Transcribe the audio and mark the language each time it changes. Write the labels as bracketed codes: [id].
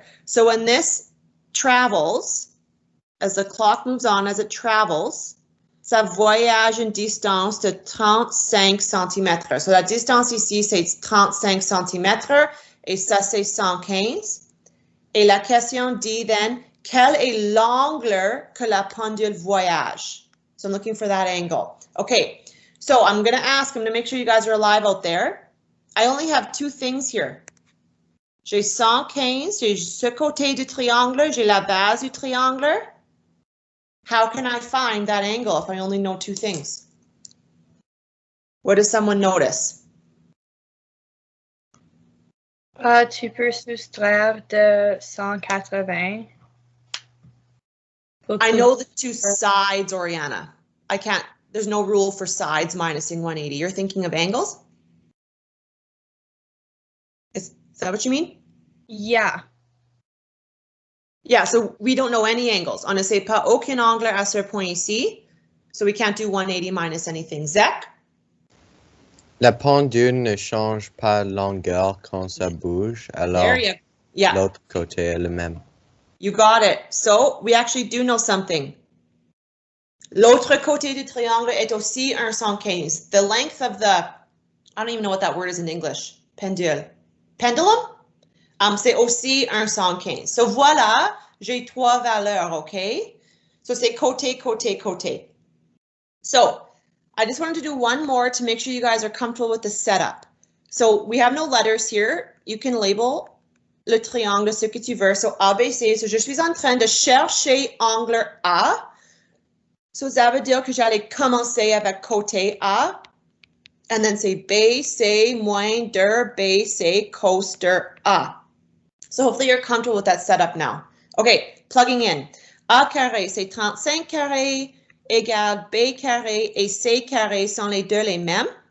[en] So when this travels, as the clock moves on, as it travels, [fr] ça voyage une distance de 35 cm. So la distance ici, c'est 35 cm et ça, c'est 115. Et la question dit then, quel est l'angle que la pendule voyage? [en] So I'm looking for that angle. Okay, so I'm going to ask, I'm going to make sure you guys are alive out there. I only have two things here. [fr] J'ai 115, j'ai ce côté du triangle, j'ai la base du triangle. [en] How can I find that angle if I only know two things? What does someone notice? [fr] Tu peux soustraire de 180. [en] I know the two sides, Oriana. I can't, there's no rule for sides minusing 180. You're thinking of angles? Is that what you mean? Yeah. Yeah, so we don't know any angles. [fr] On ne sait pas aucun angle à ce point ici. [en] So we can't do 180 minus anything. Zach? [fr] La pendule ne change pas longueur quand ça bouge, alors yeah. L'autre côté est le même. [en] You got it. So we actually do know something. [fr] L'autre côté du triangle est aussi un 115. [en] The length of the, I don't even know what that word is in English. [fr] Pendule. Pendulum? C'est aussi un 115. So voilà, j'ai trois valeurs, okay? So c'est côté, côté, côté. [en] So I just wanted to do one more to make sure you guys are comfortable with the setup. So we have no letters here. You can label [fr] le triangle ce que tu veux. So ABC, so je suis en train de chercher angle A. So ça veut dire que j'allais commencer avec côté A. [en] And then say B, C, moins 2, B, C, cos de A. So hopefully you're comfortable with that setup now. Okay, plugging in. [fr] A carré, c'est 35 carré, égale B carré et C carré sont les deux les mêmes.